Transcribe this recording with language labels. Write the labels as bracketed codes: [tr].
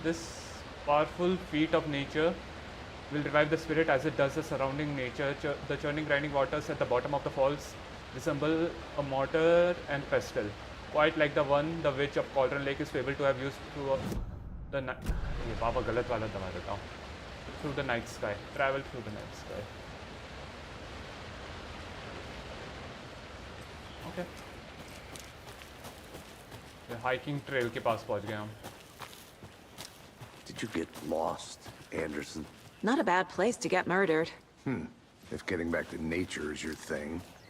[en] This powerful feat of nature will revive the spirit as it does the surrounding nature. The churning, grinding waters at the bottom of the falls resemble a mortar and pestle, quite like the one the witch of Cauldron Lake is able to have used through the night. [hi] ये बाबा गलत वाला दबा देता हूँ. [en] Through the night sky. Travel through the night sky. Okay. The hiking trail [hi] के पास पहुँच गए हम. [en] Did you get lost, Anderson? Not a bad place to get murdered. If getting back to nature is your thing.